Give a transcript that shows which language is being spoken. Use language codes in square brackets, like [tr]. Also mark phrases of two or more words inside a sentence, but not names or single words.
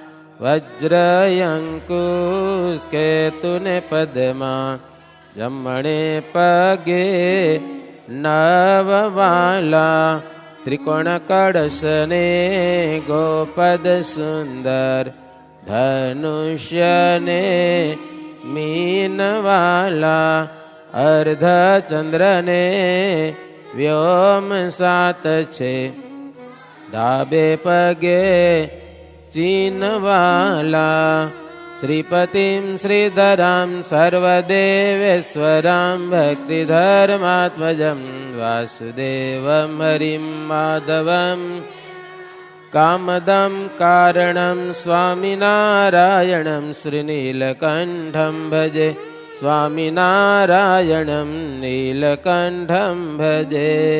[gu] વજ્રયંકુશ કેતુને પદ્મા, જમણે પગે નવવાલા, ત્રિકોણ કડશને ગોપદ સુંદર, ધનુષ્યને મીનવાલા, અર્ધ ચંદ્રને વ્યોમ 7 છે, ડાબે પગે [sa] ચીનવાલા, શ્રીપતિમ શ્રીધરામ સર્વદેવેશ્વરામ ભક્તિધર્માત્મજમ વાસુદેવમ હરિમ માધવમ કામદમ કારણમ સ્વામિનારાયણમ શ્રીનીલકંઠમ ભજે, સ્વામિનારાયણમ નીલકંઠમ ભજે.